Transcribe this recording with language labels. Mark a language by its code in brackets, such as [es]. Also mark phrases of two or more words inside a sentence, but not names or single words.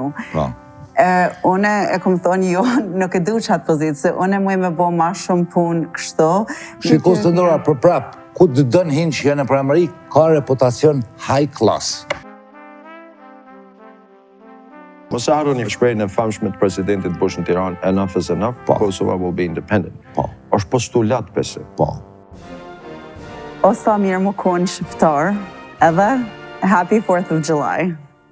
[sq] Une e kom thonë jo, nuk e du qatë pozitë, se une muj me bo ma shumë punë kështu. Shikus të ndora për prap, ku të dënë hinë që janë për Amerikë, ka reputacion [en] high class. [sq] Mos e harroni shprehjen e famshme të presidentit Bush në Tiranë, [en] enough is enough, Kosovo will be independent. [sq] Është postulat pse. O sa mirë më konë shqiptar, edhe [en] Happy 4th of July.